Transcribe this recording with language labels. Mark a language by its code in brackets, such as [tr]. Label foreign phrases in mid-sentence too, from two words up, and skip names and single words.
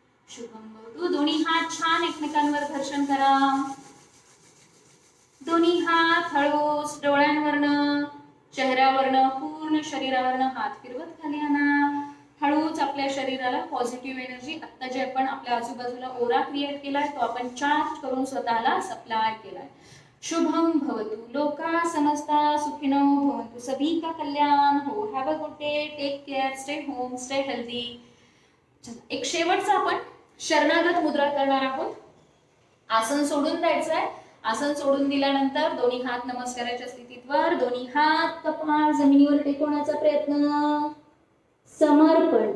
[sa] शुभम भवतु. [mr] दोन्ही हात छान एकमेकांवर घर्षण करा. दोन्ही हात हळूच डोळ्यांवरनं, चेहऱ्यावरनं, पूर्ण शरीरावरनं हात फिरवत खाली आणा. हळूच आपल्या शरीराला [en] positive energy, [mr] आता जे आपण आपल्या आजूबाजूला [en] aura create [mr] केलाय तो आपण चार्ज करून स्वतःला सप्लाय केलाय. [sa] शुभम भवतु. लोका समस्ता सुखिनो भवन्तु. [hi] सभी का कल्याण हो. [en] Have a good day. Take care. Stay home. Stay healthy. [mr] एक शेवटचा आपण शरणागत मुद्रा करणार आहोत. आसन सोडून द्यायचं आहे. आसन सोडून दिल्यानंतर दोन्ही हात नमस्काराच्या स्थितीत वर, दोन्ही हात कपाळ जमिनीवर टेकवण्याचा प्रयत्न. समर्पण.